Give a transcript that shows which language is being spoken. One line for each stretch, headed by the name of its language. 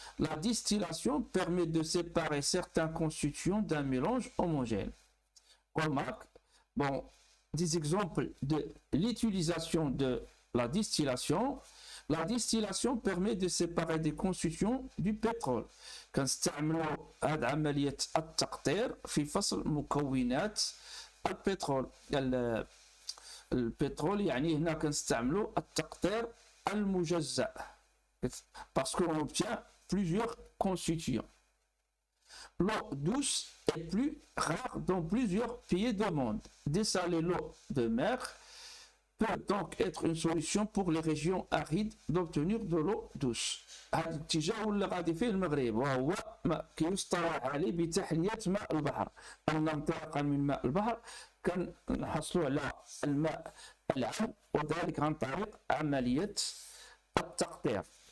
French: La distillation permet de séparer certains constituants d'un mélange homogène. Remarque, bon, des exemples de l'utilisation de la distillation. La distillation permet de séparer des constituants du pétrole.
Arabic: كنستعملوا هذه عملية التقطير في فصل مكونات البترول. البترول يعني هنا كنستعملوا التقطير المجزأ
French: parce qu'on obtient plusieurs constituants. L'eau douce est plus rare dans plusieurs pays du monde. Dessaler l'eau de mer peut donc être une solution pour les régions arides d'obtenir de l'eau douce.
Arabic: هذا الاتجاه اللي غادي فيه المغرب وهو ما كيصطلح عليه بتحلية ماء البحر. أن انطلاقا من ماء البحر كنحصلوا على الماء العذب وذلك عن طريق عملية التقطير.